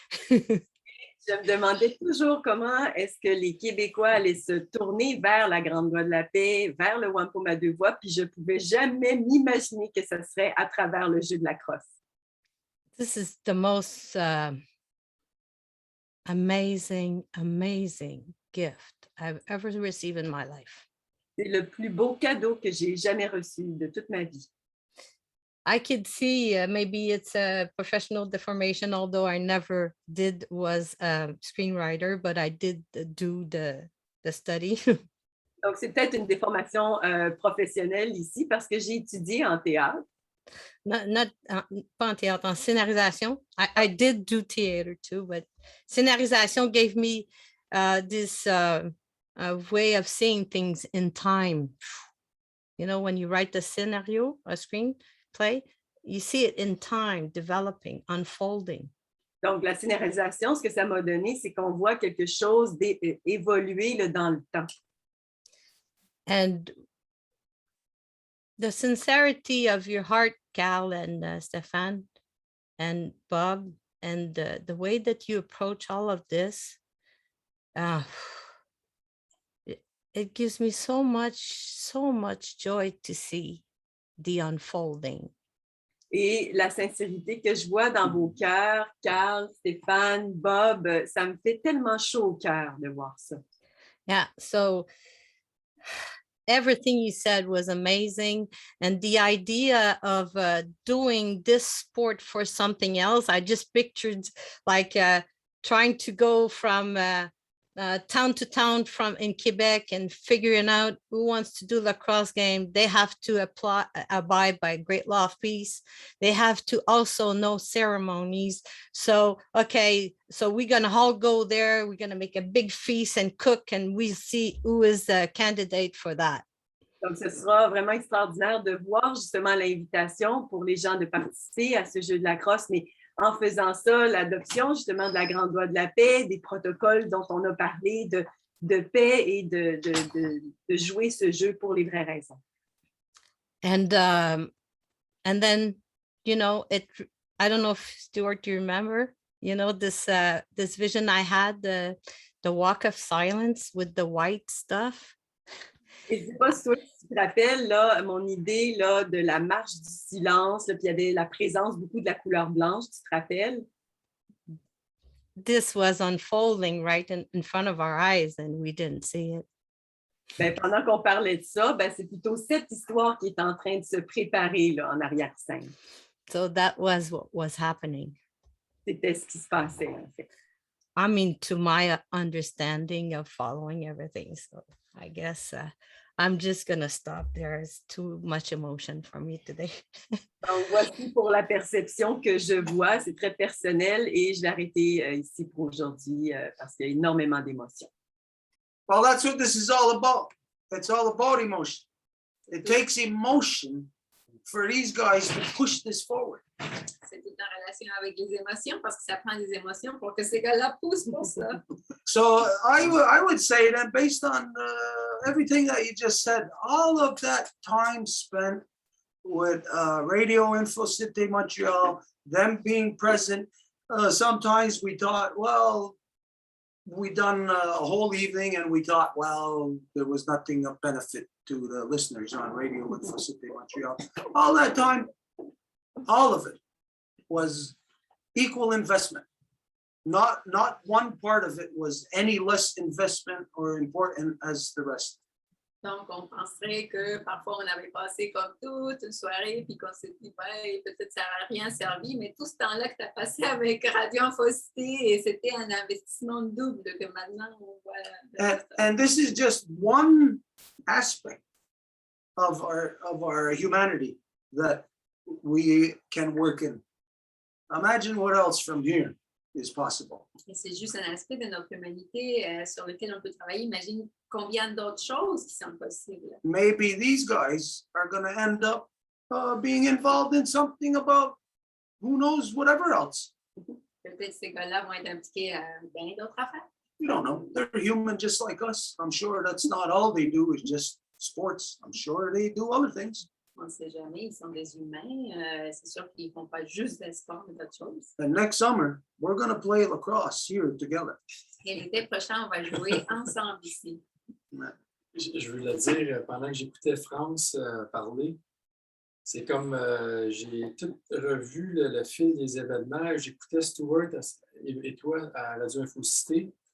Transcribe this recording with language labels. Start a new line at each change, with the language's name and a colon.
French: Je me demandais toujours comment est-ce que les Québécois allaient se tourner vers la Grande Voie de la Paix, vers le Wampum à 2 voies, puis je ne pouvais jamais m'imaginer que ce serait à travers le jeu de la crosse.
English: This is the most amazing gift I've ever received in my life.
French: C'est le plus beau cadeau que j'ai jamais reçu de toute ma vie.
English: I could see maybe it's a professional deformation, although I never was a screenwriter, but I did do the study.
French: Donc, c'est peut-être une déformation professionnelle ici parce que j'ai étudié en théâtre. Pas en théâtre, en scénarisation.
English: I did do theater too, but scénarisation gave me this way of seeing things in time. When you write the scenario, a screenplay, you see it in time, developing, unfolding.
French: Donc, la scénarisation, ce que ça m'a donné, c'est qu'on voit quelque chose évoluer là, dans le temps.
English: And the sincerity of your heart, Cal and Stéphane and Bob, and the way that you approach all of this, it gives me so much joy to see the unfolding.
French: Et la sincérité que je vois dans vos cœurs, Carl, Stéphane, Bob, ça me fait tellement chaud au cœur de voir ça.
English: Yeah, so everything you said was amazing. And the idea of doing this sport for something else, I just pictured like trying to go from town to town from in Quebec and figuring out who wants to do lacrosse game, they have to abide by great law of peace. They have to also know ceremonies. So, okay, so we're going to all go there. We're going to make a big feast and cook, and we see who is the candidate for that.
French: Donc, ce sera vraiment extraordinaire de voir justement l'invitation pour les gens de participer à ce jeu de lacrosse, mais en faisant ça, l'adoption justement de la Grande Loi de la paix, des protocoles dont on a parlé de paix et de jouer ce jeu pour les vraies raisons.
English: And then, you know, I don't know if Stuart, you remember, you know, this vision I had, the walk of silence with the white stuff.
French: Et je ne sais pas si toi, tu te rappelles là, mon idée là, de la marche du silence, là, puis il y avait la présence beaucoup de la couleur blanche, tu te rappelles?
English: This was unfolding right in front of our eyes and we didn't see it.
French: Ben, pendant qu'on parlait de ça, ben, c'est plutôt cette histoire qui est en train de se préparer là, en arrière-scène.
English: So that was what was happening.
French: C'était ce qui se passait en fait.
English: I mean, to my understanding of following everything. So I guess I'm just going to stop there. It's too much emotion for me today.
French: Donc, voici pour la perception que je vois. C'est très personnel et je vais arrêter ici pour aujourd'hui parce qu'il y a énormément d'émotions.
English: Well, that's what this is all about. It's all about emotion. It takes emotion for these guys to push this forward.
French: C'est tout en relation avec les émotions parce que ça prend des émotions pour que ces gars-là poussent pour ça.
English: So I would say that based on everything that you just said, all of that time spent with Radio Info Cité Montreal, them being present, sometimes we thought, well, we done a whole evening and we thought, well, there was nothing of benefit to the listeners on Radio Info Cité Montreal. All that time, all of it was equal investment. Not one part of it was any less investment or important as the rest.
French: Donc, on penserait que parfois on avait passé comme toute une soirée puis qu'on s'est dit, ouais, peut-être ça n'a rien servi, mais tout ce temps-là que tu as passé avec Radio Infocité, et c'était un investissement double que maintenant on voit.
English: And this is just one aspect of our humanity that we can work in. Imagine what else from here is possible.
French: Et c'est juste un aspect de notre humanité sur lequel on peut travailler. Imagine combien d'autres choses qui sont possibles.
English: Maybe these guys are going to end up being involved in something about who knows whatever else.
French: Peut-être ces gars-là vont être impliqués à bien d'autres affaires.
English: You don't know. They're human just like us. I'm sure that's not all they do is just sports. I'm sure they do other things.
French: On ne sait jamais, ils sont des humains. C'est sûr qu'ils ne font pas juste des sports, mais d'autres choses.
English: And next summer, we're going to play lacrosse here together.
French: Et l'été prochain, on va jouer ensemble ici. Je veux le dire, pendant que j'écoutais France parler, c'est comme j'ai tout revu le fil des événements. J'écoutais Stuart et toi à Radio Infocité.